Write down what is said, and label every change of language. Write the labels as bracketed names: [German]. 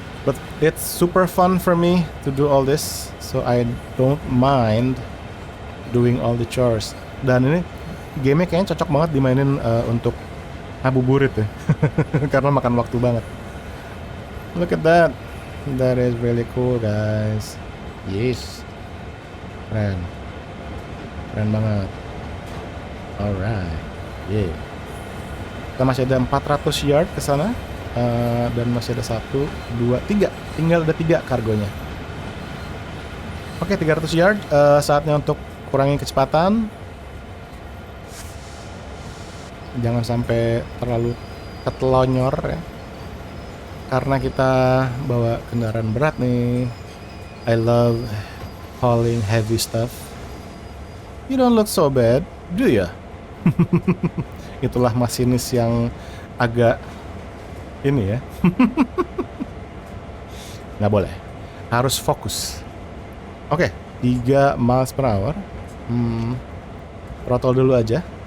[English] But it's super fun for me to do all this, so I don't mind doing all the chores. [Indonesian] Dan ini game-nya kayaknya cocok banget dimainin untuk ngabuburit ya. Karena makan waktu banget. [English] Look at that. That is really cool, guys. Yes. [Indonesian] Keren. Keren banget. [English] Alright. Yeah. [Indonesian] Kita masih ada 400 yard ke sana. Dan masih ada 1, 2, 3. Tinggal ada 3 kargonya. Oke, 300 yard. Saatnya untuk kurangi kecepatan. Jangan sampai terlalu ketelonyor ya. Karena kita bawa kendaraan berat nih. [English] I love hauling heavy stuff. You don't look so bad, do ya? [Indonesian] Itulah masinis yang agak ini ya. Nggak boleh. Harus fokus. Oke, 3 miles per hour. Throttle dulu aja.